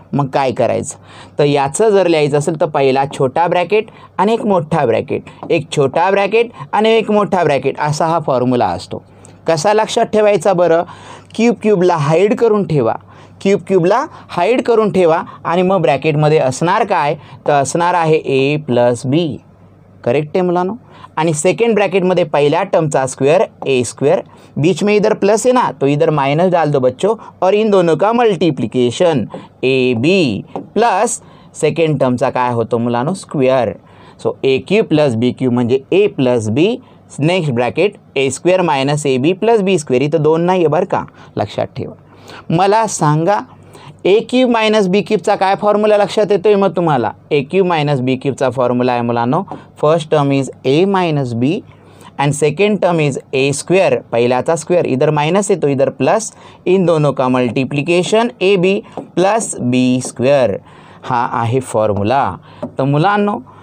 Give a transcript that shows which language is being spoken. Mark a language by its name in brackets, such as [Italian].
[Marathi] मग काय करायचं, तर याचं जर लिहायचं असेल तर पहिला छोटा ब्रॅकेट आणि एक मोठा ब्रॅकेट, एक छोटा ब्रॅकेट आणि एक मोठा ब्रॅकेट, असा हा फॉर्म्युला असतो. कसा लक्षात ठेवायचा बरं, क्यूबला हाईड करून ठेवा, क्यूबला हाईड करून ठेवा आणि मग ब्रॅकेटमध्ये असणार काय, तर असणार आहे ए प्लस बी. [Hindi] करेक्ट है मुलानो. आणि सेकेंड ब्रैकेट में पहला टर्म का स्क्वायर ए स्क्वायर, बीच में इधर प्लस है ना तो इधर माइनस डाल दो बच्चों, और इन दोनों का multiplication A B plus [Marathi] second टर्मचा काय होतो मुलानो स्क्वेअर. सो ए क्यूब प्लस बी क्यूब म्हणजे ए plus B, next bracket A square minus A B plus B square. इथं दोन नाही आहे बरं का, लक्षात ठेवा. मला सांगा ए क्यूब मायनस बी क्यूबचा काय फॉर्म्युला लक्षात येतोय मग तुम्हाला. ए क्यूब मायनस बी क्यूबचा फॉर्म्युला आहे मुलांनो, [English] first term is A minus B and second term is A square, [Marathi] पहिल्याचा square [Hindi] इधर माइनस है तो इधर प्लस, इन दोनों का multiplication A B plus B square. [Marathi] हा आहे फॉर्म्युला. तर मुलांनो